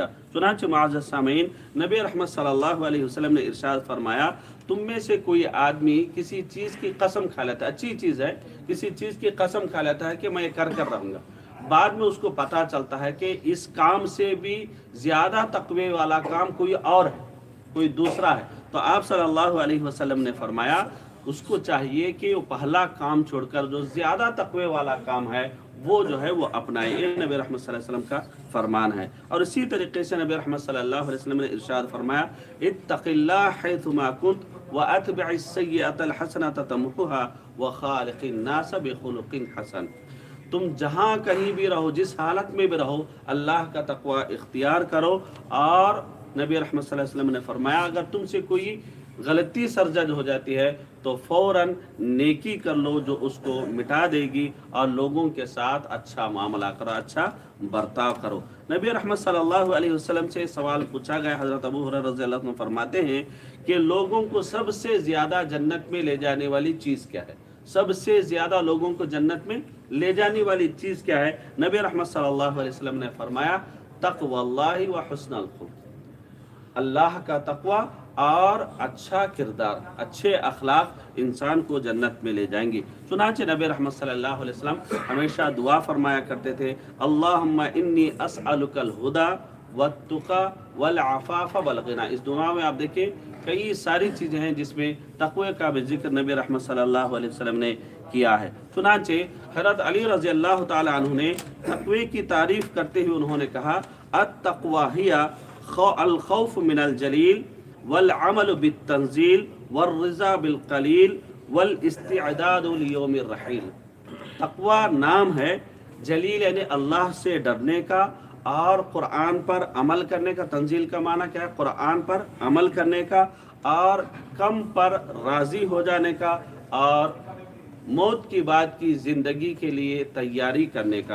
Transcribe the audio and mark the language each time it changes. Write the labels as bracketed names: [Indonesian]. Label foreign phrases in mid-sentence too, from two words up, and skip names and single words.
[Hindi] चुनांचे मुअज़्ज़ज़ सामीन, नबी रहमत [Arabic] صلى الله عليه وسلم [Hindi] ने इरशाद फरमाया, तुम में से कोई आदमी किसी चीज़ की कसम खा लेता है, अच्छी चीज़ है, किसी चीज़ की कसम खा लेता है कि मैं ये कर रहूँगा, बाद में उसको पता चलता है कि इस काम से भी ज़्यादा तकवे वाला काम कोई और है, कोई दूसरा है, तो आप [Arabic] صلى الله عليه وسلم [Hindi] ने फरमाया उसको चाहिए कि वो पहला काम छोड़कर जो ज़्यादा तकवे वाला काम है वो जो है वो अपनाए। ये नबी रहमत [Arabic] صلى الله عليه وسلم [Hindi] का फरमान है। और इसी तरीके से नबी रहमत [Arabic] صلى الله عليه وسلم [Hindi] ने इरशाद फरमाया, [Arabic] اتق الله حيثما كنت وأتبع السيئة الحسنة تمحها وخالق الناس بخلق حسن. [Hindi] तुम जहाँ कहीं भी रहो, जिस हालत में भी रहो, अल्लाह का तकवा इख्तियार करो। और नबी रहमत [Arabic] صلى الله عليه وسلم [Hindi] ने फरमाया, अगर तुमसे कोई गलती सरजद हो जाती है तो फ़ौरन नेकी कर लो जो उसको मिटा देगी और लोगों के साथ अच्छा मामला करो, अच्छा बर्ताव करो। नबी रहमत [Arabic] صلى الله عليه وسلم [Hindi] से सवाल पूछा गया। हज़रत अबू हुरैरा [Arabic] رضي الله عنه [Hindi] फरमाते हैं कि लोगों को सबसे ज़्यादा जन्नत में ले जाने वाली चीज़ क्या है, सबसे ज़्यादा लोगों को जन्नत में ले जाने वाली चीज़ क्या है? नबी रहमत [Arabic] صلى الله عليه وسلم [Hindi] ने फरमाया, [Arabic] تقوى الله وحسن الخلق, [Hindi] अल्लाह का तकवा और अच्छा किरदार, अच्छे अखलाक इंसान को जन्नत में ले जाएंगे। चुनांचे नबी रहमत [Arabic] صلى الله عليه وسلم [Hindi] हमेशा दुआ फरमाया करते थे, [Arabic] اللهم إني أسألك الهدى والتقى والعفاف والغنى. [Hindi] इस दुआ में आप देखें कई सारी चीज़ें हैं जिसमें तकवे का भी जिक्र नबी रहमत [Arabic] صلى الله عليه وسلم [Hindi] ने किया है। चुनांचे हज़रत अली [Arabic] رضي الله تعالى عنه [Hindi] ने तकवे की तारीफ़ करते हुए उन्होंने कहा, [Arabic] التقوى هي الخوف من الجليل والعمل بالتنزيل والرضا بالقليل والاستعداد ليوم الرحيل. [Hindi] तक़वा नाम है जलील यानी अल्लाह से डरने का और कुरान पर अमल करने का। तंजील का माना क्या है? कुरान पर अमल करने का और कम पर राज़ी हो जाने का और मौत की बाद की ज़िंदगी के लिए तैयारी करने का।